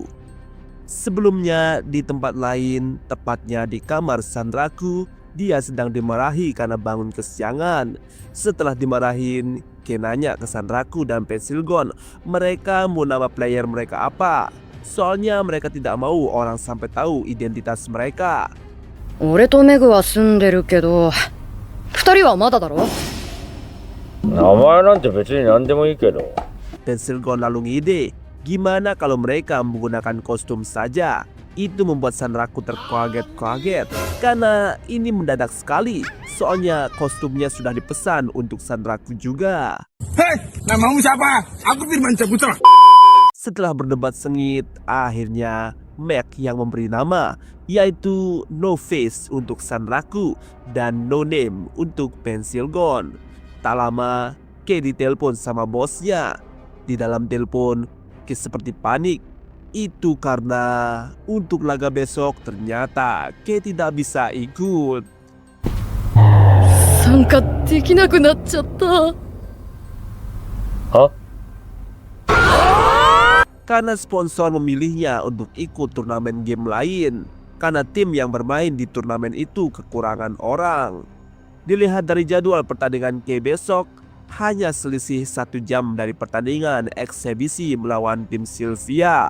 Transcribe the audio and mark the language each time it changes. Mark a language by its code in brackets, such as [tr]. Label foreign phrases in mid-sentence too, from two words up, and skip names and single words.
[id] Sebelumnya di tempat lain, tepatnya di kamar Sanraku, dia sedang dimarahi karena bangun kesiangan. Setelah dimarahin, Ken nanya ke Sanraku dan Pensilgon mereka mau nama player mereka apa. Soalnya mereka tidak mau orang sampai tahu identitas mereka. [ja] 俺とメグは住んでるけど、二人はまだだろ? 名前なんて別に何でもいいけど。 [id] Pensilgon lalu ngide, gimana kalau mereka menggunakan kostum saja? Itu membuat Sanraku terkaget-kaget karena ini mendadak sekali. Soalnya kostumnya sudah dipesan untuk Sanraku juga. Hei, namamu siapa? Aku Firman Saputra. Setelah berdebat sengit, akhirnya Mac yang memberi nama, yaitu No Face untuk Sanraku dan No Name untuk Pensilgon. Tak lama, Kei ditelepon sama bosnya. Di dalam telepon, Kei seperti panik. Itu karena untuk laga besok ternyata Kei tidak bisa ikut. [ja] 参加できなくなっちゃった。 [id] Hah? Karena sponsor memilihnya untuk ikut turnamen game lain. Karena tim yang bermain di turnamen itu kekurangan orang. Dilihat dari jadwal pertandingan Kei besok, hanya selisih 1 jam dari pertandingan eksebisi melawan tim Sylvia.